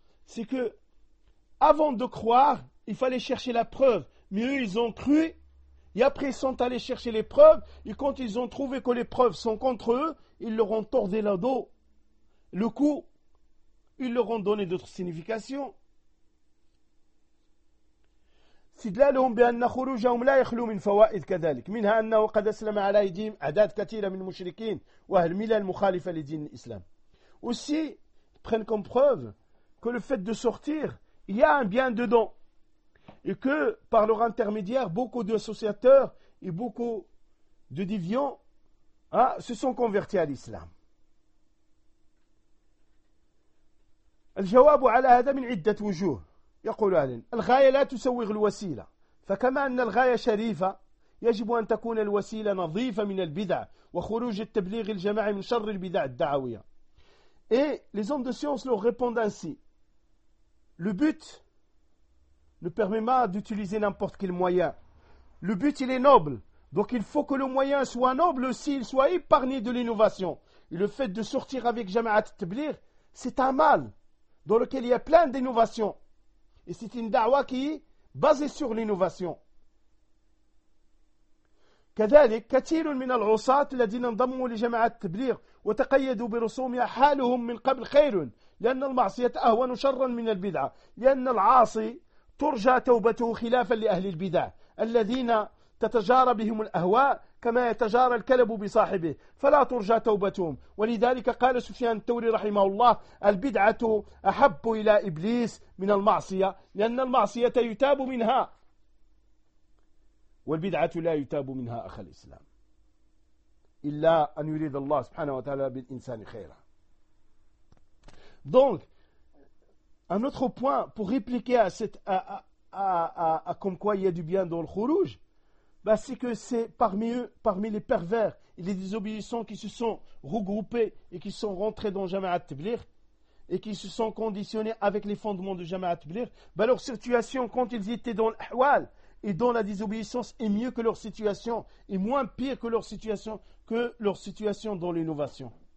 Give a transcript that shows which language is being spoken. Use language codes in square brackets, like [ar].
[fr] C'est que, avant de croire, il fallait chercher la preuve. Mais eux, ils ont cru, et après, ils sont allés chercher les preuves, et quand ils ont trouvé que les preuves sont contre eux, ils leur ont tordé le dos. Le coup, ils leur ont donné d'autres significations. [ar] استدلالهم بأن خروجهم لا يخلو من فوائد كذلك، منها أنه قد أسلم على أيديهم أعداد كثيرة من المشركين وأهل ملل مخالفة لدين الإسلام. [fr] aussi prennent comme preuve que le fait de sortir, il y a un bien dedans, et que par leur intermédiaire, beaucoup d'associateurs et beaucoup de déviants se sont convertis à l'islam. [ar] الجواب على هذا من عدة وجوه. يقول أهلين الغاية لا تسوغ الوسيلة، فكما أن الغاية شريفة يجب أن تكون الوسيلة نظيفة من البدع وخروج التبليغ الجماعي من شر البدع الدعوية. [fr] Et les hommes de science leur répondent ainsi. Le but ne permet pas d'utiliser n'importe quel moyen. Le but il est noble. Donc il faut que le moyen soit noble s'il soit épargné de l'innovation. Et le fait de sortir avec jama'at التبليغ c'est un mal dans lequel il y a plein d'innovations. Et c'est une da'wa qui est basée sur l'innovation. [ar] كذلك كثير من العصاة الذين انضموا لجماعات التبليغ وتقيدوا برسومها حالهم من قبل خير، لأن المعصية أهون شرا من البدعة، لأن العاصي ترجى توبته خلافا لأهل البدعة الذين تتجارى بهم الأهواء كما يتجارى الكلب بصاحبه، فلا ترجى توبتهم. ولذلك قال سفيان الثوري رحمه الله البدعة أحب إلى إبليس من المعصية، لأن المعصية يتاب منها. والبدعة لا يتاب منها أخ الإسلام إلا أن يريد الله سبحانه وتعالى بالإنسان خيرا. [fr] Donc, un autre point pour répliquer à cette à comme quoi il y a du bien dans le khuruj, bah c'est que c'est parmi eux, parmi les pervers et les désobéissants qui se sont regroupés et qui sont rentrés dans Jama'at Tabligh et qui se sont conditionnés avec les fondements de Jama'at Tabligh, bah leur situation quand ils étaient dans l'ahwal et dans la désobéissance est mieux que leur situation, est moins pire que leur situation dans l'innovation.